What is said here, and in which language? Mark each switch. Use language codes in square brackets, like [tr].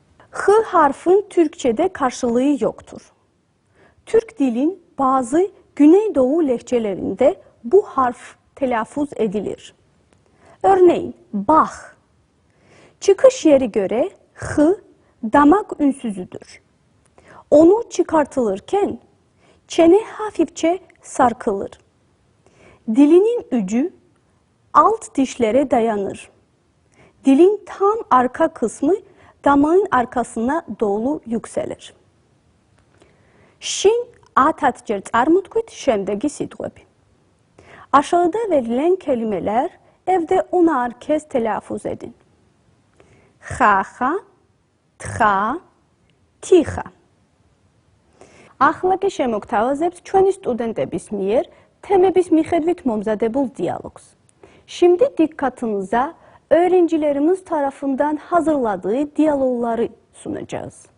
[tr] H harfın Türkçe'de karşılığı yoktur. Türk dilin bazı Güneydoğu lehçelerinde bu harf telaffuz edilir. Örneğin bah. Çıkış yeri göre hı damak ünsüzüdür. Onu çıkartılırken çene hafifçe sarkılır. Dilinin ucu alt dişlere dayanır. Dilin tam arka kısmı damağın arkasına doğru yükselir. [ka] Şin ათათჯერ წარმოთქვით შემდეგი სიტყვები. [tr] Aşağıda verilen kelimeler evde onar kez telaffuz edin. [ka] Xaxa, txa, tixა. ახლა კი შემოგთავაზებთ ჩვენი სტუდენტების მიერ თემების მიხედვით მომზადებულ diyalogs. [tr] Şimdi dikkatinize öğrencilerimiz tarafından hazırladığı diyalogları sunacağız.